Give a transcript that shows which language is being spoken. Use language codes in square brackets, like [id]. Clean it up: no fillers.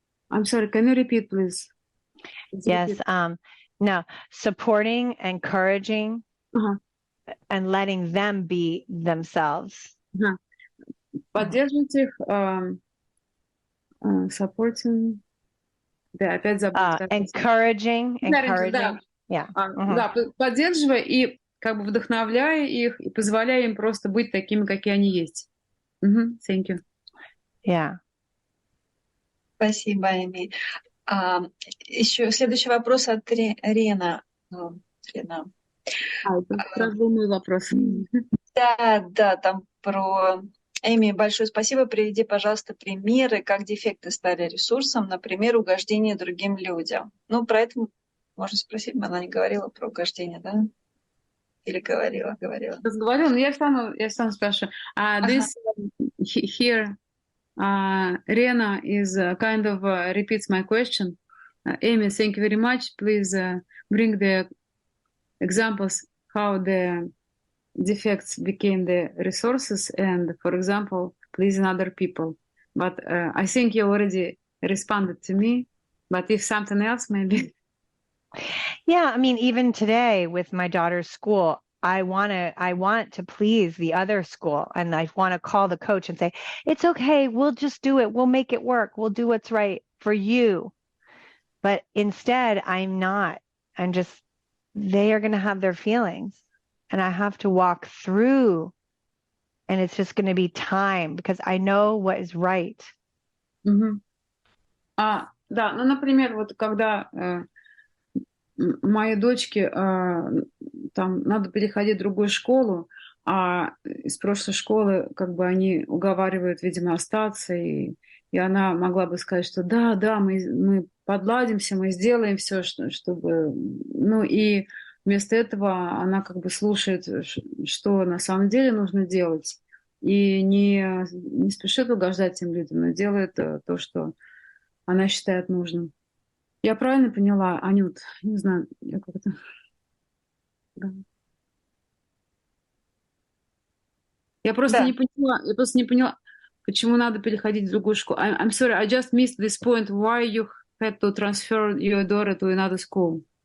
[en] I'm sorry, can you repeat, please? Yes. No, supporting, encouraging, Ага. and letting them be themselves. Ага. [ru] Поддерживать их, [en] supporting, [ru] да, опять забыла. [en] Encouraging. [ru] Да, [en] Yeah. [ru] да, поддерживая и как бы вдохновляя их и позволяя им просто быть такими, какие они есть. [en] Thank you. Yeah. [ru] Спасибо, Эми. Еще следующий вопрос от Рена. Рена. Это как раз был мой вопрос. Да, там про... Эми, большое спасибо. Приведи, пожалуйста, примеры, как дефекты стали ресурсом, например, угождение другим людям. Ну, про это можно спросить, она не говорила про угождение, да? Или говорила? Разговаривала, но я стану спрашивать. [en] This here, Rena is kind of repeats my question. Amy, thank you very much. Please bring the examples how the defects became the resources and, for example, pleasing other people. But I think you already responded to me. But if something else, maybe. Yeah. I mean, even today with my daughter's school, I want to please the other school, and I want to call the coach and say, it's okay. We'll just do it. We'll make it work. We'll do what's right for you. But instead, I'm not. I'm just, they are going to have their feelings, and I have to walk through, and it's just going to be time because I know what is right. [ru] Да, ну, например, вот когда моей дочке там надо переходить в другую школу, а из прошлой школы как бы они уговаривают, видимо, остаться, и она могла бы сказать, что да, мы подладимся, мы сделаем все, чтобы... Ну и вместо этого она как бы слушает, что на самом деле нужно делать, и не спешит угождать тем людям, но делает то, что она считает нужным. Я правильно поняла, Анют? Не знаю, я как-то... Да. Я просто не поняла, почему надо переходить в другую школу. [en] I'm sorry, I just missed this point. Why you had to transfer your daughter to another school?